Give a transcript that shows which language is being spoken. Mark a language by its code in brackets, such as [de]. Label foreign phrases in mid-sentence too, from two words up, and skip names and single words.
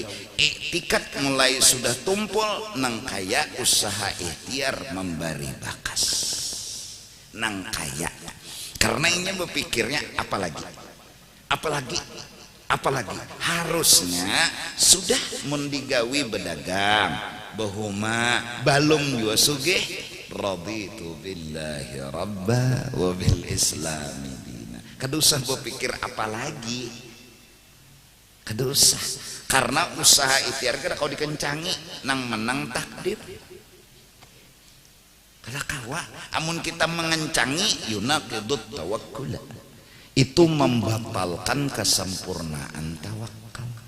[bjn] Iktikat mulai sudah tumpul, nang kaya usaha ikhtiar memberi bakas. Nang kaya, karena ini berpikirnya apalagi harusnya sudah mendigawi bedagang, bahuma balum jua sugih, [ar] رضيت بالله ربا وبالإسلام دينا. [bjn] Kada usah berpikir apalagi, kada usah, karena usaha ikhtiar kada kau dikencangi, nang menang takdir. Kada kawa, amun kita mengencangi [ar] يناقض التوكل, [bjn] itu membatalkan kesempurnaan tawakal.